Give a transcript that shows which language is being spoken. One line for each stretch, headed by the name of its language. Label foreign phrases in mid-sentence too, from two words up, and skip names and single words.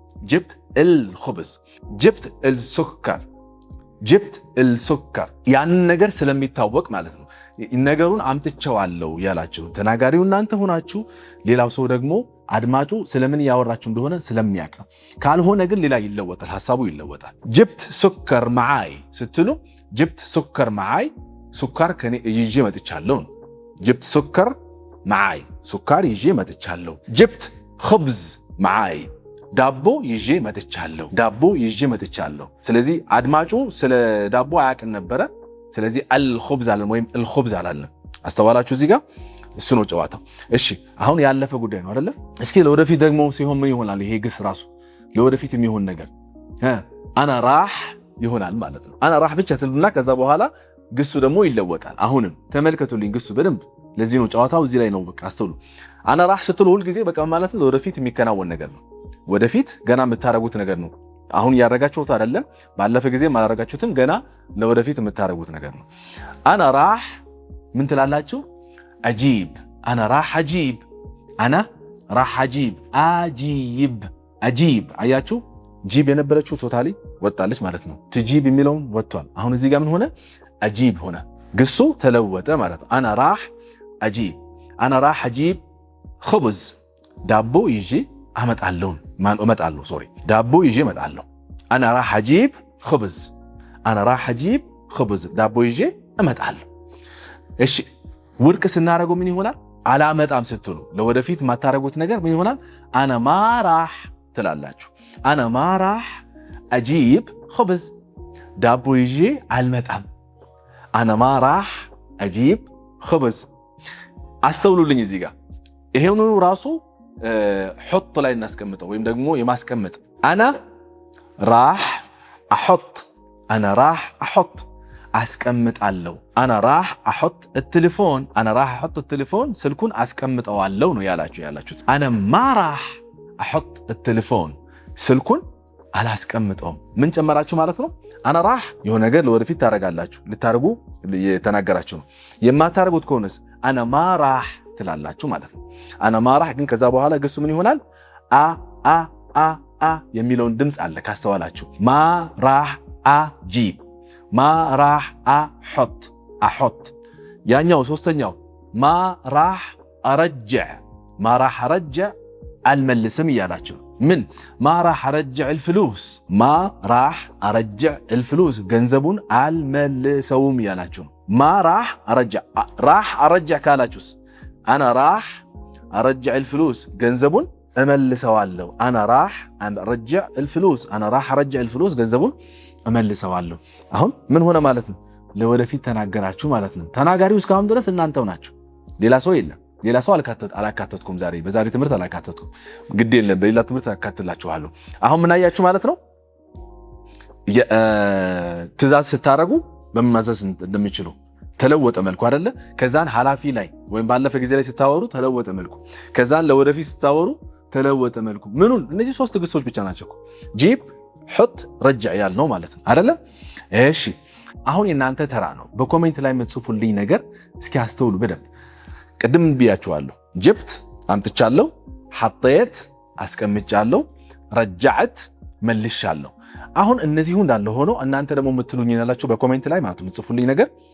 Arabic: جبت السكر
Amharic: ያን ነገር ስለሚታወቅ ማለት ነው ነገሩን አምጥቻለሁ ያላችሁ ተናጋሪው እናንተ ሆናችሁ ሌላው ሰው ደግሞ አድማጩ ስለምን ያወራችሁ እንደሆነ ስለሚያውቅ ነው ካልሆነ ግን ሌላ ይለወጣል ሐሳቡ ይለወጣል
Arabic: جبت سكر معاي
Amharic: ስትሉ
Arabic: جبت سكر معاي
Amharic: ሱካር ከኔ ይዤ መጥቻለሁ
Arabic: جبت سكر معاي
Amharic: ሱካር ይዤ መጥቻለሁ
Arabic: جبت خبز معاي
Amharic: ዳቦ ይዤ መጥቻለሁ ስለዚህ አድማጩ ስለ ዳቦ አያውቅም ነበር ስለዚህ الخبز አለን ወይም الخبز አላለም አስተዋላችሁ እዚህ ጋር እሱ ነው ጨዋታው እሺ አሁን ያለፈ ጉዳይ ነው አይደለ እስኪ ለወደፊት ደግሞ ሲሆን ምን ይሆናል ይሄ ግስ ራሱ ለወደፊት የሚሆን ነገር
Arabic: انا راح
Amharic: ይሆናል ማለት ነው
Arabic: انا راح
Amharic: ብቻ ትሉና ከዛ በኋላ ግሱ ደግሞ ይለወጣል አሁንም ተመልከቱልኝ ግሱ በደንብ ለዚህ ነው ጨዋታው እዚህ ላይ ነው በቃ አስተውሉ
Arabic: انا راح
Amharic: ስትሉ ሁሉ ጊዜ በቃ ማለት ነው ለወደፊት የሚከናወን ነገር ነው ወደፊት ገና የምታረጉት ነገር ነው አሁን ያረጋችሁት አይደለም ባለፈ ጊዜ ማረጋችሁትም ገና ለወደፊት የምታረጉት ነገር ነው انا راح ምን ትላላችሁ
Arabic: اجيب انا راح
Amharic: اجيب አያችሁ ጂብ የነበረችው ቶታሊ ወጣለች ማለት ነው ትጂብ የሚለው ወጥቷል አሁን እዚህ ጋር ምን ሆነ اجيب ሆነ ግሱ ተለወጠ ማለት ነው
Arabic: انا راح اجيب خبز
Amharic: ዳቦ ይዤ እመጣለሁ ዳቦ ይዤ እመጣለሁ
Arabic: انا راح اجيب خبز
Amharic: ዳቦ ይዤ እመጣለሁ እሺ ውድቅ ስናረገው ምን ይሆናል አላመጣም ስትሉ ለወደፊት ማታረጉት ነገር ምን ይሆናል
Arabic: انا ما راح
Amharic: ትላላችሁ
Arabic: انا ما راح اجيب خبز
Amharic: ዳቦ ይዤ አልመጣም
Arabic: انا ما راح اجيب خبز
Amharic: አስተውሉልኝ እዚህ ጋር ይሄው ነው ራሱ حط ላይ እናስቀምጠው ወይም ደግሞ የማስቀመጥ
Arabic: انا راح
Amharic: احط አስቀምጣለሁ
Arabic: انا راح احط التليفون
Amharic: ስልኩን አስቀምጠዋለሁ ነው ያላችሁት
Arabic: انا ما راح احط التليفون
Amharic: ስልኩን አላስቀምጠውም ምን ጨመራችሁ ማለት ነው
Arabic: انا راح
Amharic: የሆነ ነገር ለወደፊት ታረጋላችሁ ልታረጉ የተናገራችሁ ነው የማታረጉት ከሆነስ
Arabic: انا ما راح
Amharic: ትላላችሁ ማለት ነው
Arabic: انا ما راح
Amharic: ግን ከዛ በኋላ ግሱ ምን ይሆናል አ የሚለውን ድምጽ አለ ካስተዋላችሁ
Arabic: ما راح اجيب ما راح احط
Amharic: ያኛው ሶስተኛው
Arabic: ما راح ارجع
Amharic: አልመልስም እያላችሁ
Arabic: من ما راح أرجع الفلوس ما راح أرجع الفلوس
Amharic: ገንዘቡን አልመልሰውም ያላችሁ
Arabic: ما راح أرجع
Amharic: ካላችሁስ أنا
Arabic: راح أرجع الفلوس
Amharic: ገንዘቡን እመልሰዋለሁ
Arabic: أنا راح أرجع الفلوس
Amharic: ገንዘቡን እመልሰዋለሁ አሁን ምን ሆነ ማለት ነው ለወደፊት ተናገራችሁ ማለት ነው ተናጋሪው እስካሁን ድረስ እናንተው ናችሁ ሌላ ሰው የለም ሌላ ሰው አላካተትኩም ዛሬ በዛሬ ትምህርት አላካተትኩም ግድ የለም በሌላ ትምህርት አካተላችኋለሁ አሁን ምን አያችሁ ማለት ነው ትእዛዝ ስታረጉ በመማዘዝ እንደሚችሉ ተለወጠ መልኩ አይደለ ከዛን ሐላፊ ላይ ወይም ባለፈ ጊዜ ላይ ስታወሩ ተለወጠ መልኩ ከዛን ለወደፊት ስታወሩ ተለወጠ መልኩ ምኑን እነዚህ ሶስት ግሶች ብቻ ናቸው
Arabic: جيب حط رجع
Amharic: ያልነው ማለት ነው አይደለ እሺ አሁን የናንተ ተራ ነው በኮሜንት ላይ የምትጽፉልኝ ነገር እስኪ አስተውሉ በደንብ ቅድም ብያችኋለሁ ጅብት አምጥቻለሁ حطيت አስቀምጫለሁ ረጃዕት መልሻለሁ አሁን እነዚሁ እንዳለ ሆኖ እናንተ ደግሞ የምትሉኝ ያላችሁ በኮሜንት ላይ ማለት የምትጽፉልኝ ነገር